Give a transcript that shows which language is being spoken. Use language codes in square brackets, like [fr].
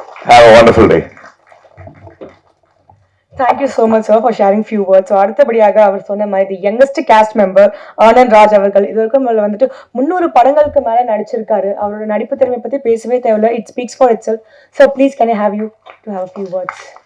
[en] Have a wonderful day. Thank you so much, sir, for sharing few words. [ta] So அடுத்தபடியாக அவர் சொன்ன மாதிரி youngest cost member Anand Raj அவர்கள் இதற்கும் வந்துட்டு 300 படங்களுக்கு மேல நடிச்சிருக்காரு. அவரோட நடிப்பு திறமை பத்தி பேசவே தேவையில்லை, [en] It speaks for itself. So please can I have you to have a few words?